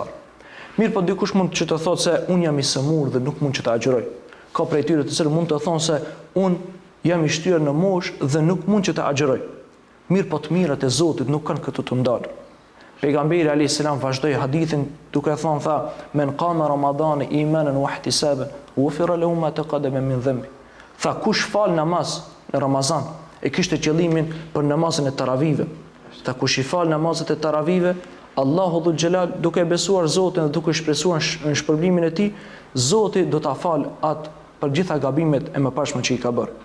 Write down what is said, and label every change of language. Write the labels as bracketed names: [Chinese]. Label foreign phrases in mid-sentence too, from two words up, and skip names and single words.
[Albanian] Mirë, po dikush mund që të thotë se unë jam i sëmur dhe nuk mund që të agjiroj. Ka prej tyre të cilët mund të thonë se unë jam i shtyrë në moshë dhe nuk mund që të agjiroj. Mirë, po të mirat e Zotit nuk kanë këtë të ndalë. [Arabic] Pejgamberi عليه السلام [Albanian] vazhdoi hadithin duke thënë, tha, [Arabic] من قام رمضان إيمانا واحتسابا غفر له ما تقدم من ذنبه. [Albanian] Tha, kush fal namaz në Ramazan, e kishte qëllimin për namazin e taravive. Tha, kush i fal namazet e taravive, Allahu [Arabic] ذو الجلال, [Albanian] duke besuar Zotin dhe duke shpresuar në shpërblimin e tij, Zoti do ta fal atë për gjitha gabimet e mëparshme që i ka bërë.